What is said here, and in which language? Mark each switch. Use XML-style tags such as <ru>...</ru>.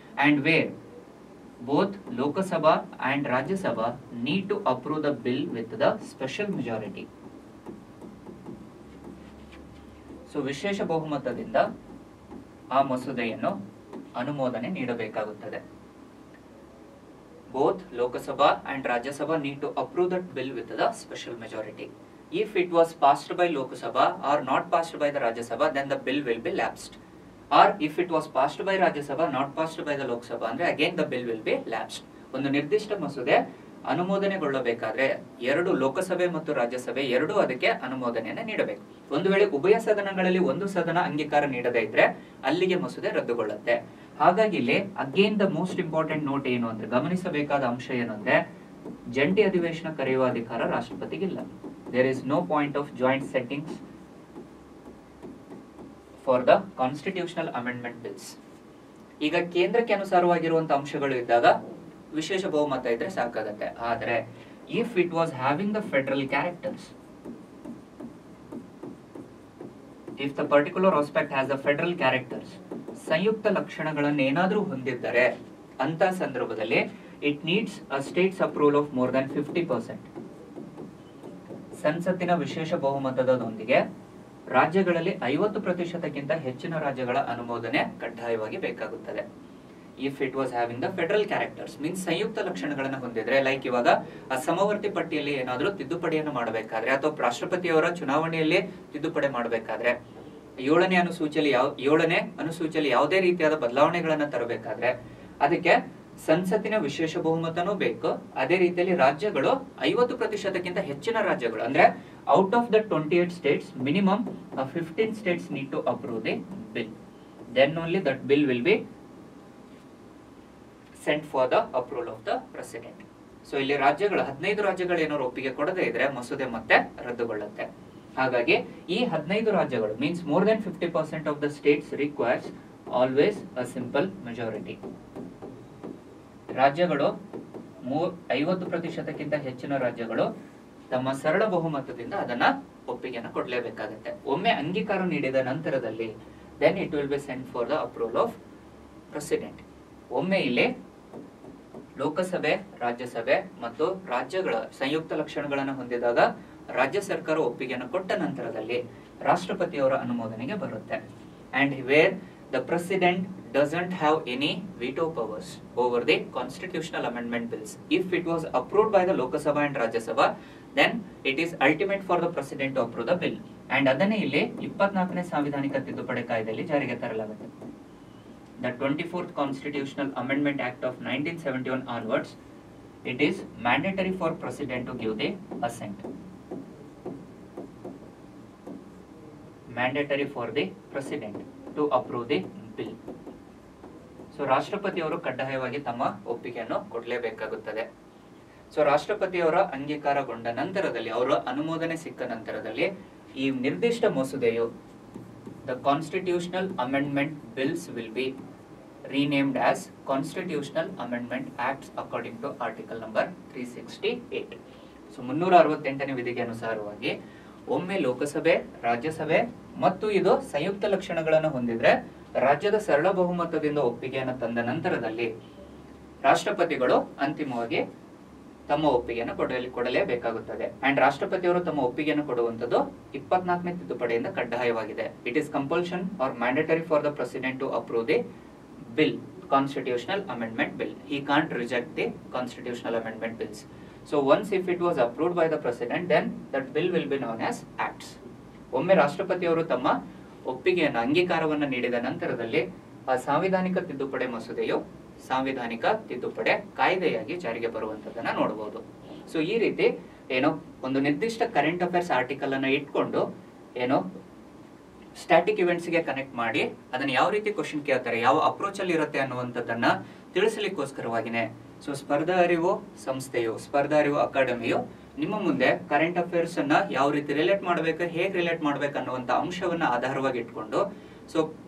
<en>And wear both Lok Sabha and Rajya Sabha need to approve the bill with the special majority.</en> <kn>So ವಿಶೇಷ ಬಹುಮತದಿಂದ ಆ ಮಸೂದೆಯನ್ನು ಅನುಮೋದನೆ ನೀಡಬೇಕಾಗುತ್ತದೆ.</kn> <en>Both Lok Sabha and Rajya Sabha need to approve that bill with the special majority. If it was passed by Lok Sabha or not passed by the Rajya Sabha, then the bill will be lapsed. Or if it was passed by Rajya Sabha, not passed by the Lok Sabha, ಅಂದ್ರೆ again the bill will be lapsed.</en> <kn>ಒಂದು ನಿರ್ದಿಷ್ಟ ಮಸೂದೆ ಅನುಮೋದನೆಗೊಳ್ಳಬೇಕಾದ್ರೆ ಎರಡು ಲೋಕಸಭೆ ಮತ್ತು ರಾಜ್ಯಸಭೆ ಎರಡೂ ಅದಕ್ಕೆ ಅನುಮೋದನೆಯನ್ನು ನೀಡಬೇಕು. ಒಂದು ವೇಳೆ ಉಭಯ ಸದನಗಳಲ್ಲಿ ಒಂದು ಸದನ ಅಂಗೀಕಾರ ನೀಡದೇ ಇದ್ರೆ ಅಲ್ಲಿಗೆ ಮಸೂದೆ ರದ್ದುಗೊಳ್ಳುತ್ತೆ. ಹಾಗಾಗಿ ಇಲ್ಲಿ</kn> <en>again the most important note</en> <kn>ಏನು ಅಂದ್ರೆ, ಗಮನಿಸಬೇಕಾದ ಅಂಶ ಏನು ಅಂದ್ರೆ, ಜಂಟಿ ಅಧಿವೇಶನ ಕರೆಯುವ ಅಧಿಕಾರ ರಾಷ್ಟ್ರಪತಿಗಿಲ್ಲ.</kn> <en>There is no point of joint settings for the constitutional amendment bills.</en> <kn>ಈಗ ಕೇಂದ್ರಕ್ಕೆ ಅನುಸಾರವಾಗಿರುವಂತಹ ಅಂಶಗಳು ಇದ್ದಾಗ ವಿಶೇಷ ಬಹುಮತ ಇದ್ರೆ ಸಾಕಾಗತ್ತೆ.</kn> <en>ಆದ್ರೆ if it was having the federal characters, if the particular aspect has the federal characters,</en> <kn>ಸಂಯುಕ್ತ ಲಕ್ಷಣಗಳನ್ನು ಏನಾದರೂ ಹೊಂದಿದ್ದರೆ ಅಂತ ಸಂದರ್ಭದಲ್ಲಿ</kn> <en>it needs a state's approval of more than 50%.</en> <kn>ಸಂಸತ್ತಿನ ವಿಶೇಷ ಬಹುಮತದೊಂದಿಗೆ ರಾಜ್ಯಗಳಲ್ಲಿ 50%ಕ್ಕಿಂತ ಹೆಚ್ಚಿನ ರಾಜ್ಯಗಳ ಅನುಮೋದನೆ ಕಡ್ಡಾಯವಾಗಿ ಬೇಕಾಗುತ್ತದೆ.</kn> <en>if it was having the federal characters means</en> <kn>ಸಂಯುಕ್ತ ಲಕ್ಷಣಗಳನ್ನು ಹೊಂದಿದ್ರೆ, ಲೈಕ್ ಇವಾಗ ಆ ಸಮವರ್ತಿ ಪಟ್ಟಿಯಲ್ಲಿ ಏನಾದರೂ ತಿದ್ದುಪಡಿಯನ್ನು ಮಾಡಬೇಕಾದ್ರೆ ಅಥವಾ ರಾಷ್ಟ್ರಪತಿಯವರ ಚುನಾವಣೆಯಲ್ಲಿ ತಿದ್ದುಪಡಿ ಮಾಡಬೇಕಾದ್ರೆ, ಏಳನೇ ಅನುಸೂಚಿಯಲ್ಲಿ ಯಾವುದೇ ರೀತಿಯಾದ ಬದಲಾವಣೆಗಳನ್ನ ತರಬೇಕಾದ್ರೆ ಅದಕ್ಕೆ ಸಂಸತ್ತಿನ ವಿಶೇಷ ಬಹುಮತನೂ ಬೇಕು. ಅದೇ ರೀತಿಯಲ್ಲಿ ರಾಜ್ಯಗಳು 50%ಕ್ಕಿಂತ ಹೆಚ್ಚಿನ ರಾಜ್ಯಗಳು ಅಂದ್ರೆ</kn> <en>Out of the 28 states minimum 15 states need to approve the bill. Then only that bill will be sent for the approval of the president.</en> <kn>So ಇಲ್ಲಿ ರಾಜ್ಯಗಳು 15 ರಾಜ್ಯಗಳು ಏನಾದ್ರು ಒಪ್ಪಿಗೆ ಕೊಡದೇ ಇದ್ರೆ ಮಸೂದೆ ಮತ್ತೆ ರದ್ದುಗೊಳ್ಳುತ್ತೆ. ಹಾಗಾಗಿ ಈ 15 ರಾಜ್ಯಗಳು</kn> <en>Means more than 50% of the states requires always a simple majority.</en> <kn>ರಾಜ್ಯಗಳು 50%ಕ್ಕಿಂತ ಹೆಚ್ಚಿನ ರಾಜ್ಯಗಳು ತಮ್ಮ ಸರಳ ಬಹುಮತದಿಂದ ಅದನ್ನ ಒಪ್ಪಿಗೆಯನ್ನು ಕೊಡಲೇಬೇಕಾಗುತ್ತೆ. ಒಮ್ಮೆ ಅಂಗೀಕಾರ ನೀಡಿದ ನಂತರದಲ್ಲಿ</kn> <en>Then it will be sent for the approval of president.</en> <kn>ಒಮ್ಮೆ ಇಲ್ಲಿ ಲೋಕಸಭೆ, ರಾಜ್ಯಸಭೆ ಮತ್ತು ರಾಜ್ಯಗಳ ಸಂಯುಕ್ತ ಲಕ್ಷಣಗಳನ್ನು ಹೊಂದಿದಾಗ ರಾಜ್ಯ ಸರ್ಕಾರ ಒಪ್ಪಿಗೆಯನ್ನು ಕೊಟ್ಟ ನಂತರದಲ್ಲಿ ರಾಷ್ಟ್ರಪತಿಯವರ ಅನುಮೋದನೆಗೆ ಬರುತ್ತೆ.</kn> <en>And where the president doesn't have any veto powers over the constitutional amendment bills. If it was approved by the Lok Sabha and Rajya Sabha, then it is ultimate for the president to approve the bill.</en> <kn>And ಅದನ್ನೇ ಇಲ್ಲಿ 24ನೇ ಸಾಂವಿಧಾನಿಕ ತಿದ್ದುಪಡಿ ಕಾಯ್ದೆಯಲ್ಲಿ ಜಾರಿಗೆ ತರಲಾಗುತ್ತೆ.</kn> <en>The 24th Constitutional Amendment Act of 1971 onwards, it is mandatory for president to give the assent. Mandatory for the president to approve the bill.</en> <kn>So ರಾಷ್ಟ್ರಪತಿಯವರು ಕಡ್ಡಾಯವಾಗಿ ತಮ್ಮ ಒಪ್ಪಿಗೆಯನ್ನು ಕೊಡಲೇಬೇಕಾಗುತ್ತದೆ. So ರಾಷ್ಟ್ರಪತಿಯವರ ಅಂಗೀಕಾರಗೊಂಡ ನಂತರದಲ್ಲಿ, ಅವರ ಅನುಮೋದನೆ ಸಿಕ್ಕ ನಂತರದಲ್ಲಿ ಈ ನಿರ್ದಿಷ್ಟ ಮಸೂದೆಯು</kn> <en>The constitutional amendment bills will be renamed as Constitutional Amendment Acts according to Article number 368.</en> <kn>So 368ನೇ ವಿಧಿಗೆ ಅನುಸಾರವಾಗಿ ಒಮ್ಮೆ ಲೋಕಸಭೆ, ರಾಜ್ಯಸಭೆ ಮತ್ತು ಇದು ಸಂಯುಕ್ತ ಲಕ್ಷಣಗಳನ್ನು ಹೊಂದಿದ್ರೆ ರಾಜ್ಯದ ಸರಳ ಬಹುಮತದಿಂದ ಒಪ್ಪಿಗೆಯನ್ನು ತಂದ ನಂತರದಲ್ಲಿ ರಾಷ್ಟ್ರಪತಿಗಳು ಅಂತಿಮವಾಗಿ ತಮ್ಮ ಒಪ್ಪಿಗೆಯನ್ನು ಕೊಡಲೇಬೇಕಾಗುತ್ತದೆ. ಅಂಡ್ ರಾಷ್ಟ್ರಪತಿಯವರು ತಮ್ಮ ಒಪ್ಪಿಗೆಯನ್ನು ಕೊಡುವಂತದ್ದು 24ನೇ ತಿದ್ದುಪಡಿಯಿಂದ ಕಡ್ಡಾಯವಾಗಿದೆ.</kn> <en>It is compulsion or mandatory for the president to approve the bill, constitutional amendment bill. He can't reject the constitutional amendment bills. So once if it was approved by the president, then that bill will be known as acts.</en> <kn>ಒಮ್ಮೆ ರಾಷ್ಟ್ರಪತಿಯವರು ತಮ್ಮ ಒಪ್ಪಿಗೆಯನ್ನು ಅಂಗೀಕಾರವನ್ನು ನೀಡಿದ ನಂತರದಲ್ಲಿ ಆ ಸಾಂವಿಧಾನಿಕ ತಿದ್ದುಪಡಿ ಮಸೂದೆಯು ಸಾಂವಿಧಾನಿಕ ತಿದ್ದುಪಡಿ ಕಾಯ್ದೆಯಾಗಿ ಜಾರಿಗೆ ಬರುವಂತದನ್ನ ನೋಡಬಹುದು. ಸೊ ಈ ರೀತಿ ಏನೋ ಒಂದು ನಿರ್ದಿಷ್ಟ ಕರೆಂಟ್ ಅಫೇರ್ಸ್ ಆರ್ಟಿಕಲ್ ಅನ್ನ ಇಟ್ಕೊಂಡು ಏನೋ ಸ್ಟ್ಯಾಟಿಕ್ ಇವೆಂಟ್ಸ್ ಗೆ ಕನೆಕ್ಟ್ ಮಾಡಿ ಅದನ್ನ ಯಾವ ರೀತಿ ಕ್ವಶನ್ ಕೇಳ್ತಾರೆ, ಯಾವ ಅಪ್ರೋಚ್ ಅಲ್ಲಿ ಇರುತ್ತೆ ಅನ್ನುವಂಥದ್ದನ್ನ ತಿಳಿಸಲಿಕ್ಕೋಸ್ಕರವಾಗಿನೇ ಸೊ ಸ್ಪರ್ಧಾ ಅರಿವು ಸಂಸ್ಥೆಯು, ಸ್ಪರ್ಧಾ ಅರಿವು ಅಕಾಡೆಮಿಯು ನಿಮ್ಮ ಮುಂದೆ ಕರೆಂಟ್ ಅಫೇರ್ಸ್ ಅನ್ನ ಯಾವ ರೀತಿ ರಿಲೇಟ್ ಮಾಡ್ಬೇಕು, ಹೇಗೆ ರಿಲೇಟ್ ಮಾಡ್ಬೇಕು ಅನ್ನುವಂತ ಅಂಶವನ್ನ ಆಧಾರವಾಗಿ ಇಟ್ಕೊಂಡು ಸೊ</kn>